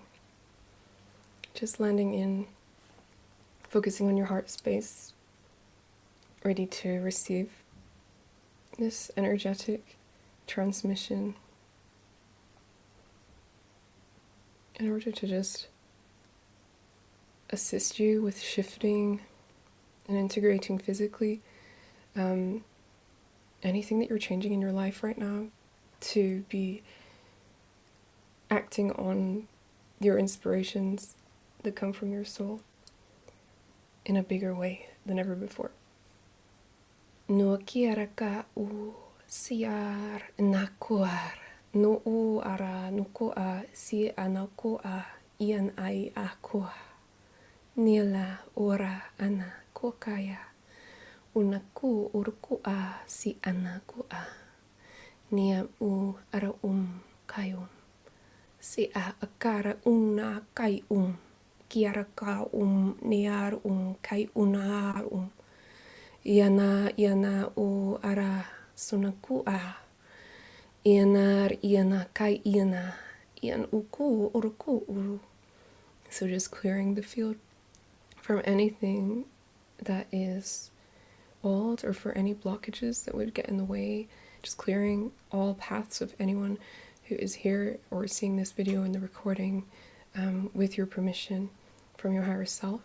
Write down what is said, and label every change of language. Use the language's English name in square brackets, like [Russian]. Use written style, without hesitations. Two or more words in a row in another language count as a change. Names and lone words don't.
[English] Just landing in, focusing on your heart space, ready to receive this energetic transmission in order to just assist you with shifting and integrating physically anything that you're changing in your life right now to be acting on your inspirations that come from your soul in a bigger way than ever before. No kiaraka u siar nakuar no u ara nukoa si anakoa ian ai akua nila ora ana kokaya unaku urkua si anakua nia u ara kayum si a akara una kai kiaraka niar kai unar iana u ara sunakua iana kai ian uku uruku uru. So just clearing the field from anything that is old or for any blockages that would get in the way, just clearing all paths of anyone who is here or seeing this video in the recording with your permission from your higher self.